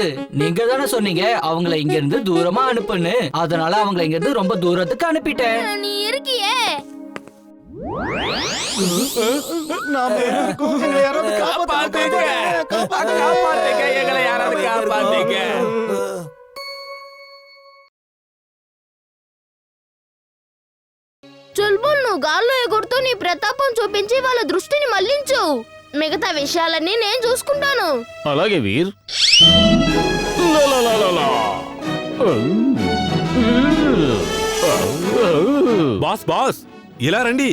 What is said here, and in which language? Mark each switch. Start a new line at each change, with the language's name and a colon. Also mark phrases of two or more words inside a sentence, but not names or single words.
Tamil: நீங்க தானே சொன்னீங்க அவங்கள இங்க இருந்து தூரமா அனுப்புன்னு. அதனால அவங்கள இங்க இருந்து ரொம்ப தூரத்துக்கு அனுப்பிட்டேன். நீ இருக்கியே. நாம இருக்கோம். எங்களை யாராவது காப்பாத்துங்க. காப்பாத்துங்க, எங்களை யாராவது காப்பாத்துங்க.
Telugu: చుల్బుల్ నువ్వు గాల్లో ఎగురుతూ నీ ప్రతాపం చూపించి వాళ్ళ దృష్టిని మళ్లించు. మిగతా విషయాలన్నీ నేను చూసుకుంటాను. అలాగే వీర్. బాస్ బాస్, ఇలా రండి.